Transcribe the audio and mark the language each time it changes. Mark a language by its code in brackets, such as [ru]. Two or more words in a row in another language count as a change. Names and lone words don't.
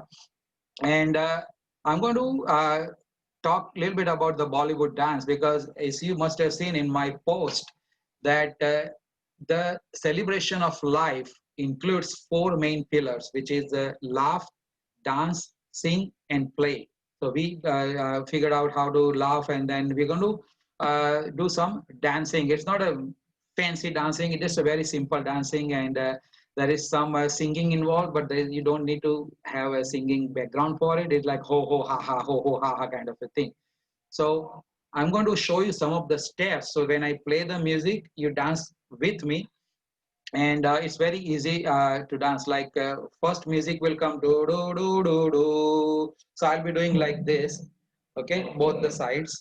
[en] And I'm going to talk a little bit about the Bollywood dance, because as you must have seen in my post that the celebration of life includes four main pillars, which is laugh, dance, sing, and play. So we figured out how to laugh, and then we're going to do some dancing. It's not a fancy dancing; it is a very simple dancing, and there is some singing involved, but you don't need to have a singing background for it. It's like ho ho ha kind of a thing. So I'm going to show you some of the steps. So when I play the music, you dance with me, and it's very easy to dance. Like first music will come do do do do do. So I'll be doing like this, okay, both the sides.